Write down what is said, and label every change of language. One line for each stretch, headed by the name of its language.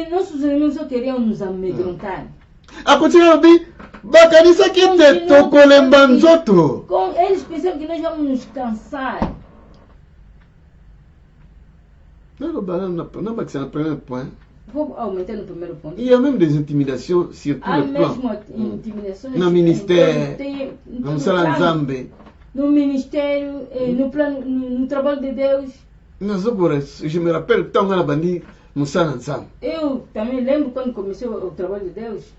Portuguese: Nossos inimigos só queriam nos amedrontar.
Lingala: Akotina bi bakanisa kite tokolemba nzoto.
Portuguese: Eles pensam que nós vamos nos cansar.
French: Non, c'est le premier point.
Portuguese: Vou aumentar no primeiro ponto.
French: Il y a même des intimidations sur tous les plans.
Portuguese: No ministério, no
Lingala: sala nzambe.
Portuguese: No ministério, no trabalho de Deus.
French: Je me rappelle quand on a
Lingala: bandi Moussana Nzambe.
Portuguese: Eu também lembro quando comecei o trabalho de Deus.